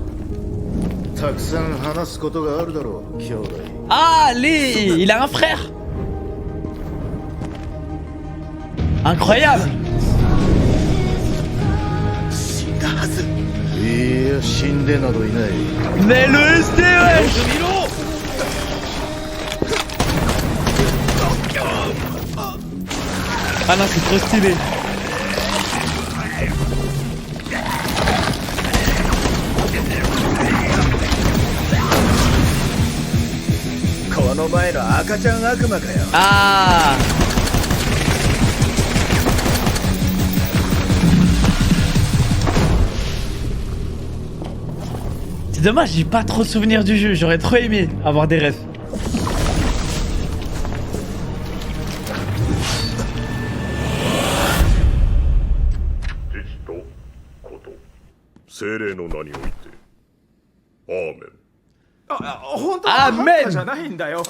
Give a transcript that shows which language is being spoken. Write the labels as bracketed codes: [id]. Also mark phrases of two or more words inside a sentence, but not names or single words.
[ja] たくさん話すことがあるだろう、兄弟。 [fr] Ah, il a un frère. Incroyable. [ja] 死んだはず。いや、死んでなどいない。 [fr] Mais le SD, wesh. Ah non, c'est trop stylé. [ja] この前の赤ちゃん悪魔かよ。 Ah. [fr] C'est dommage, j'ai pas trop de souvenirs du jeu. J'aurais trop aimé avoir des rêves. [ja] 精霊の名においてアーメン。本当はハンターじゃないんだよ。